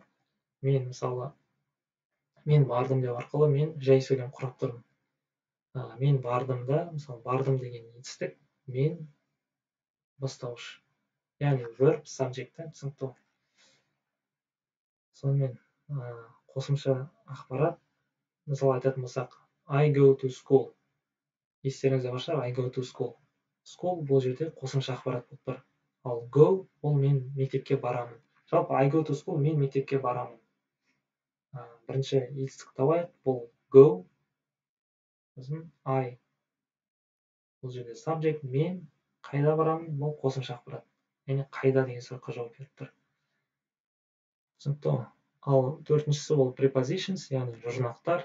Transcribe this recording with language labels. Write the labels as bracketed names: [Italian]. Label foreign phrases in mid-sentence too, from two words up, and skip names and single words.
[Kazakh] Мен мысалы мен бардым деп арқылы мен жай сөйлем құрап тұрмын. Мен бардым да, мысалы бардым деген етістік, мен бастауыш. Яғни [English] verb, subject, [Kazakh] түсінікті. Сонымен қосымша ақпарат, мысалы айтатын болсақ, [English] I go to school. [Kazakh] Естеріңізде бар шығар, [English] I go to school. [Kazakh] School бұл жерде қосымша ақпарат болып тұр. Ал go ол мен мектепке барамын. Жалпы [English] I go to school [Kazakh] мен мектепке барамын. Бірінші етістік табайық, бұл go. Сосын I. Бұл жерде subject, мен қайда барамын, бұл қосымша ақпарат. Яғни қайда деген сұраққа жауап беріп тұр. Түсінікті. Ал төртіншісі ол prepositions, яғни жұрнақтар.